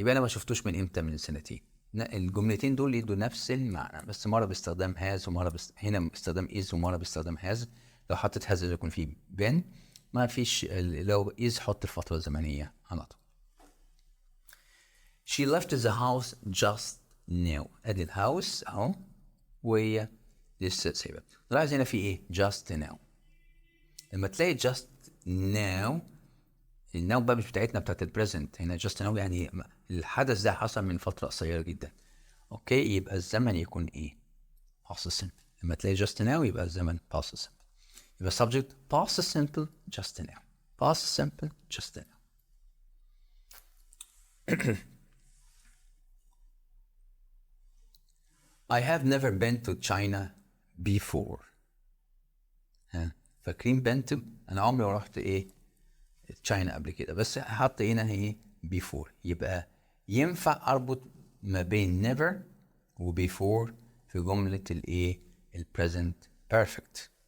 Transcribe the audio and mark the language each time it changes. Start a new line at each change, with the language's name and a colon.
Arabic: يبقى أنا ما شفتوش من إمتى؟ من سنتين. الجملتين دول يدوا نفس المعنى بس مرة باستخدام has ومرة هنا باستخدام is ومرة باستخدام has. لو حطيت has يكون فيه been. ما فيش لو is حط الفترة الزمنية على طول.
English: She left the house just now.
Arabic: أدي الهاوس أهو وهي لسه سايبة. لاحظ هنا في إيه؟ just now. لما تلاقي just now الناو بقى مش بتاعتنا بتاعت البريزنت. هنا just now يعني الحدث ده حصل من فترة قصيرة جدا. اوكي يبقى الزمن يكون ايه؟ past simple. لما تلاقي just now يبقى الزمن past simple. يبقى subject past simple just now. past simple just now.
English: I have never been to China before.
Arabic: ها فاكرين been to؟ انا عمري ما رحت ايه تشاينا قبل كده بس حط هنا ايه before. يبقى ينفع اربط ما بين never و before في جملة الايه present perfect.